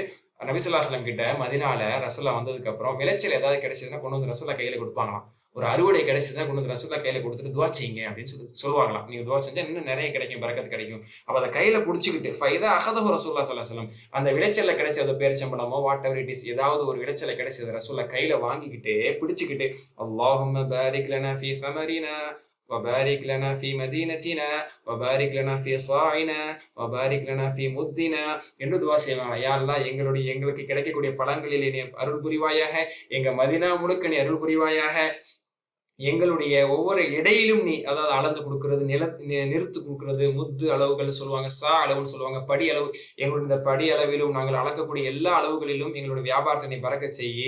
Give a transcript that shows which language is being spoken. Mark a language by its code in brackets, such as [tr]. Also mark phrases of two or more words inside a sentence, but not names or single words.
[ta] நபி [ar] صلى الله عليه وسلم [ta] கிட்ட மதீனால ரசூலுல்லாஹ் வந்ததுக்கு அப்புறம் விளைச்சல் ஏதாவது கிடைச்சதுன்னா கொண்டு வந்து ரசூலுல்லாஹ் கையில கொடுப்பாங்களாம். ஒரு அறுவடை கிடைச்சதுன்னா கொண்டு வந்து ரசூலுல்லாஹ் கையில கொடுத்துட்டு துவா செய்யுங்க அப்படின்னு சொல்லுவாங்களாம். நீங்க துவா செஞ்சா இன்னும் நிறைய கிடைக்கும், பரக்கத்து கிடைக்கும். அப்ப அதை கையில புடிச்சுக்கிட்டு [ar] فإذا أخذه رسول الله صلى الله عليه وسلم, [ta] அந்த விளைச்சல்ல கிடைச்சது பேரிச்சம்பழமோ [en] what ever it is, [ta] ஏதாவது ஒரு விளைச்சல கிடைச்சது ரசூலுல்லாஹ் கையில வாங்கிக்கிட்டு பிடிச்சுக்கிட்டு [ar] اللهم بارك لنا في ثمرنا وبارك لنا في مدينتنا وبارك لنا في صاعنا وبارك لنا في مدنا [ta] என்று துவா செய்வாங்க. யா அல்லாஹ் எங்களுக்கு கிடைக்கக்கூடிய பழங்களில் நீ அருள் புரிவாயாக, எங்க மதீனா முழுக்க நீ அருள் புரிவாயாக, எங்களுடைய ஒவ்வொரு இடையிலும் நீ அதாவது அளந்து கொடுக்கிறது, நிறுத்து கொடுக்கிறது, முத்து அளவுகள் சொல்லுவாங்க, சா அளவுன்னு சொல்லுவாங்க, படி அளவு, எங்களுடைய இந்த படி அளவிலும் நாங்கள் அளக்கக்கூடிய எல்லா அளவுகளிலும் எங்களுடைய வியாபாரத்தை நீ பறக்க செய்யி.